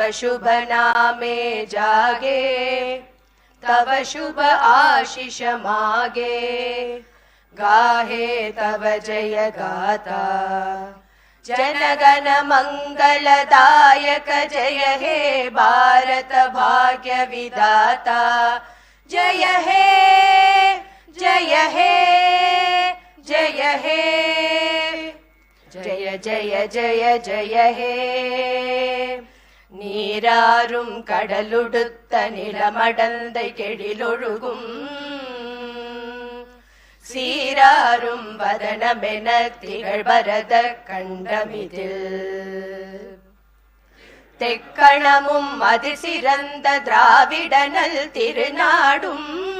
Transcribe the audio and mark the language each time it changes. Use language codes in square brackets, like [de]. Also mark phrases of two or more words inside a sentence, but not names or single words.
[bn] শুভ নামে জাগে, তব শুভ আশিস মাগে, গাহে তব জয় গাথা, জনগণ মঙ্গল দায়ক জয় হে ভারত ভাগ্য বিধাতা, জয় হে, জয় হে, জয় হে, জয় জয় জয় জয় হে. [ta] நீராரும் கடலுடுத்த நிலமடந்தை கெழிலொழுகும், சீராரும் வதனமென திகழ்பரத கண்டமிதில், தெக்கணமும் அதிசிறந்த திராவிடனல் திருநாடும்,